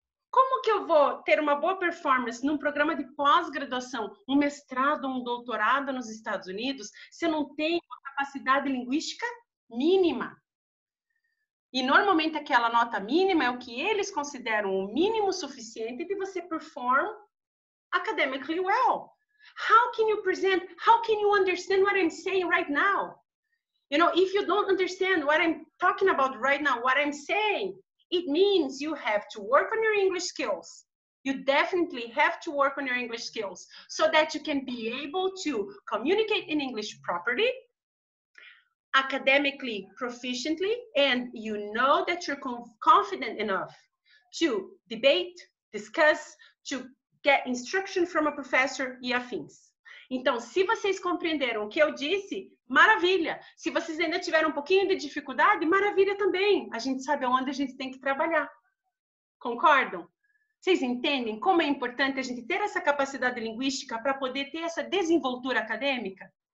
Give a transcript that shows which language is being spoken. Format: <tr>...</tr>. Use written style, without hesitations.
<pt>Como que eu vou ter uma boa performance num programa de pós-graduação, um mestrado, um doutorado nos Estados Unidos, se eu não tenho uma capacidade linguística mínima? E normalmente aquela nota mínima é o que eles consideram o mínimo suficiente de você</pt> <en>perform academically well. How can you present? How can you understand what I'm saying right now? You know, if you don't understand what I'm talking about right now, what I'm saying, it means you have to work on your English skills. You definitely have to work on your English skills so that you can be able to communicate in English properly, academically proficiently, and you know that you're confident enough to debate, discuss, to get instruction from a professor</en> <pt>e afins. Então, se vocês compreenderam o que eu disse, maravilha. Se vocês ainda tiveram um pouquinho de dificuldade, maravilha também. A gente sabe onde a gente tem que trabalhar. Concordam? Vocês entendem como é importante a gente ter essa capacidade linguística para poder ter essa desenvoltura acadêmica?</pt>